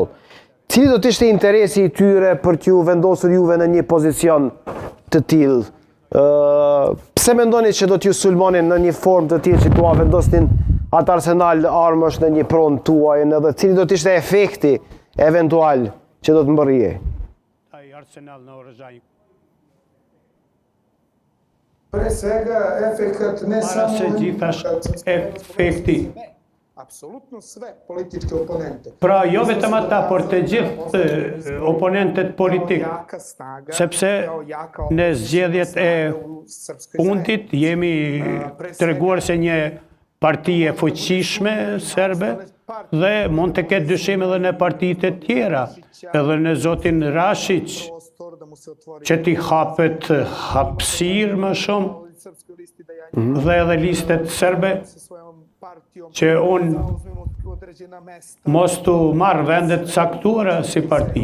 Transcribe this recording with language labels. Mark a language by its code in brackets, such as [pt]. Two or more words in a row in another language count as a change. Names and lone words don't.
[sq] Cili do të ishte interesi i tyre për t'ju vendosur juve në një pozicion të tillë? Pse mendoni që do t'ju sulmonin në një formë të tillë që t'ua vendosnin atë arsenal armësh në një pronë tuaj, edhe cili do të ishte efekti eventual që do të mbërrije? [sr] Taj arsenal [sq] në Orëzhaj. [sr] pre svega efekat ne [sq] Para [sr] samo... [sq] se gjithash efekti. [sr] Apsolutno sve političke oponente. [sq] Pra jo vetëm ata, por të gjithë oponentët politik, sepse në zgjedhjet e fundit jemi treguar se një parti e fuqishme serbe dhe mund të ketë dyshim edhe në partitë e tjera, edhe në zotin Rashić, që t'i hapet hapësirë më shumë dhe edhe listet serbe që unë mos të marrë vendet caktuara si parti.